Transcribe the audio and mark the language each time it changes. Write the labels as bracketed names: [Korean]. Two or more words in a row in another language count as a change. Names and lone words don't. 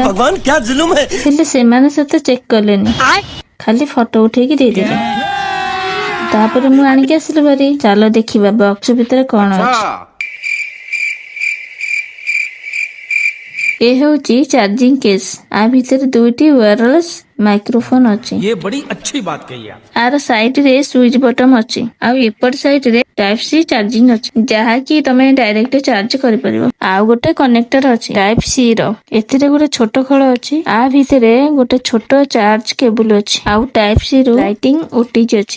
[Odia] ହେଲେ ସେମାନେ ସେତେ ଚେକ୍ କଲେନି, ଖାଲି ଫଟୋ ଉଠେଇକି ଦେଇଦେଲେ। ତାପରେ ମୁଁ ଆଣିକି ଆସିଲି ଭାରି। ଚାଲ ଦେଖିବା ବକ୍ସ ଭିତରେ କଣ ଅଛି। ଏ ହେଉଛି [English] charging case. [Odia] ଆ ଭିତରେ 2ଟି [English] wireless microphone [Odia] ଅଛି। [Hindi] ये बड़ी अच्छी बात कही आप। [Odia] ଆର ସାଇଡ ରେ [English] switch button [Odia] ଅଛି, ଆଉ ଏପଟ ସାଇଡ ରେ [English] type C charging [Odia] ଅଛି, ଯାହାକି ତମେ [English] direct charge [Odia] କରିପାରିବ। ଆଉ ଗୋଟେ କନେକ୍ଟର ଅଛି [English] type C [Odia] ର। ଏଥିରେ ଗୋଟେ ଛୋଟ ଖୋଳ ଅଛି। ଆ ଭିତରେ ଗୋଟେ ଛୋଟ [English] charge cable [Odia] ଅଛି, ଆଉ [English] type C [Odia] ରୁ [English] lighting OTG [Odia] ଅଛି।